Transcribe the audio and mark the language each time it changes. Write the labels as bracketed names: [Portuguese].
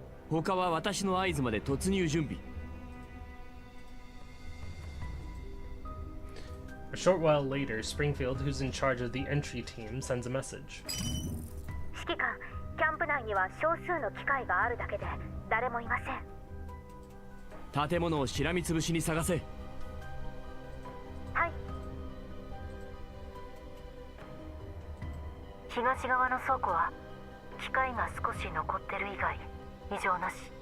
[Japanese] 他は私の合図まで突入準備。 [English] A short while later, Springfield, who's in charge of the entry team, sends a message. [Japanese] 指揮官、キャンプ内には少数の機械があるだけで誰もいません。建物をしらみつぶしに探せ。はい。東側の倉庫は機械が少し残ってる以外異常なし。